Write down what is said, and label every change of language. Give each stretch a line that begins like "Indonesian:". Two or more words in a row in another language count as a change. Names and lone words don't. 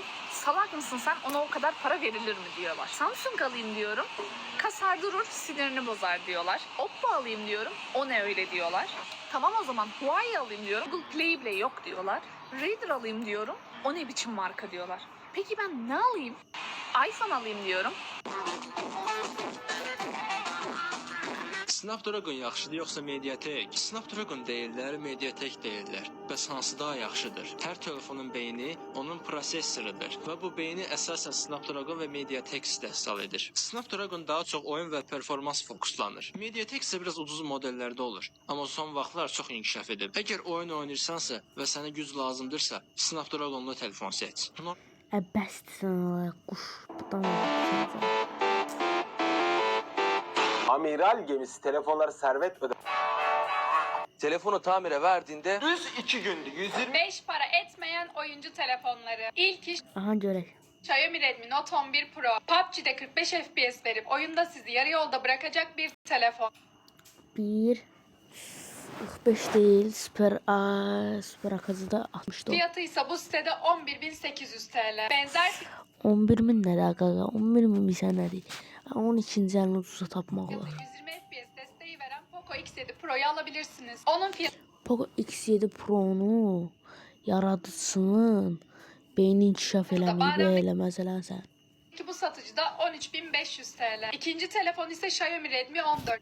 Turkish: Salak mısın sen, ona o kadar para verilir mi diyorlar. Samsung alayım diyorum. Kasar durur, sinirini bozar diyorlar. Oppo alayım diyorum. O ne öyle diyorlar. Tamam o zaman Huawei alayım diyorum. Google Play bile yok diyorlar. Raider alayım diyorum. O ne biçim marka diyorlar. Peki ben ne alayım? iPhone alayım diyorum.
Azerbaijani: Snapdragon yaxşıdır yoxsa Mediatek? Snapdragon deyirlər, Mediatek deyirlər. Bəs hansı daha yaxşıdır? Hər telefonun beyni onun prosessorudur və bu beyni əsasən Snapdragon və Mediatek istehsal edir. Snapdragon daha çox oyun və performans fokuslanır. Mediatek isə biraz ucuz modellərdə olur, amma son vaxtlar çox inkişaf edib. Əgər oyun oynayırsansa və sənə güc lazımdırsa, Snapdragonlu telefon seç.
Turkish: Bəsdir quş budan. Amiral gemisi telefonları servet öde. Telefonu tamire verdiğinde düz 2 gündü. 120 5 para etmeyen oyuncu telefonları. İlk iş
Azerbaijani: Aha görək. Xiaomi Redmi Note 11 Pro.
Turkish: PUBG'de 45 FPS verip oyunda sizi yarı yolda bırakacak bir telefon. 1 45 değil, süper akıcıda 60'da. Fiyatı ise bu sitede 11.800 TL. Benzer
Azerbaijani: 11.000 nədir qaqa? 11.000 bir sənə deyil. 12-ci əlini ucuza tapmaq
Turkish: fiyatı
Azerbaijani: olar.
Turkish: 120 FPS desteği veren Poco X7 Pro'yu alabilirsiniz. Onun fiyatı
Azerbaijani: Poco X7 Pro'nu yaradıcısının beyni inkişaf eləməyib eləməz eləsən.
Turkish: bu satıcıda 13.500 TL. İkinci telefon ise Xiaomi Redmi 14.